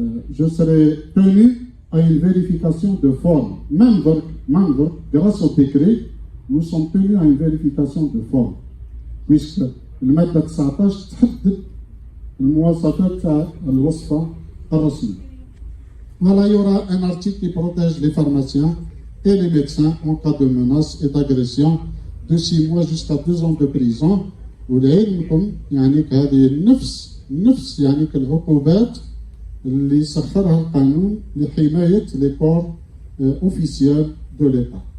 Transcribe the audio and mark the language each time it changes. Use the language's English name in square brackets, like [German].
[French] Je serai tenu à une vérification de forme. Même grâce au décret, nous sommes tenus à une vérification de forme. [Arabic] Puisque المادة 19 تحدد المواصفات تاع الوصفة الرسمية. [French] Voilà, il y aura un article qui protège les pharmaciens et les médecins en cas de menace et d'agression de 6 mois jusqu'à 2 ans de prison. [Arabic] ولعلمكم يعني هذه نفس يعني العقوبات اللي سخرها القانون لحماية لي كور اوفيسيال دو ليتا.